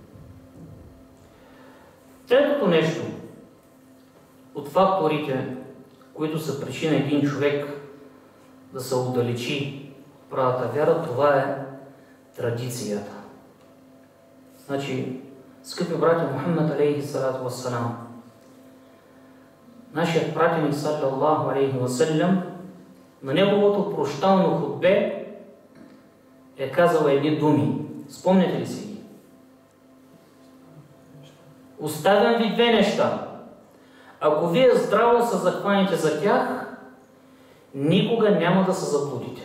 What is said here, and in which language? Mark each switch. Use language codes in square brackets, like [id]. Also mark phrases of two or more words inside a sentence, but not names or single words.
[bg] Третото нещо от факторите, които са причина един човек да се отдалечи правата вяра, това е традицията. Значи, скъпи братя, Мухаммед [ar] عليه الصلاة والسلام, [bg] нашият пратеник [ar] صلى الله عليه وسلم, [bg] на неговото прощално хутбе е казал едни думи. Спомняте ли си ги? Оставям ви две неща. Ако вие здраво се захванете за тях, никога няма да се заблудите.